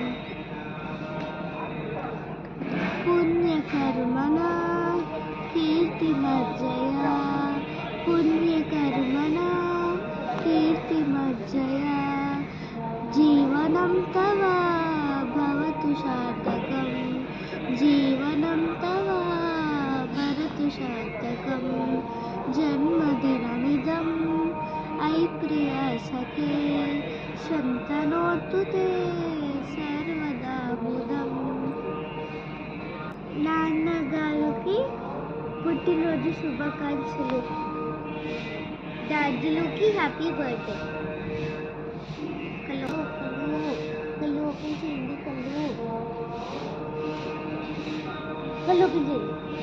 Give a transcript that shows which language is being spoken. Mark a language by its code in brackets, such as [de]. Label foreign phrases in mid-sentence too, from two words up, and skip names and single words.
[sa] पुण्यकर्मणा कीर्तिमज्जया पुण्यकर्मणा कीर्तिमज्जया जीवनं तव भवतु सार्थकं जीवनं तव भवतु सार्थकं। जन्मदिनमिदं प्रियसखे शन्तनोतु ते सर्वदा मुदम्। [te] నాన్నగారికి పుట్టినరోజు శుభాకాంక్షలు. డాడీలోకి [en] happy birthday. [te] కళ్ళు ఓపెన్ చేయండి. కళ్ళు ఓపెన్ చేయండి.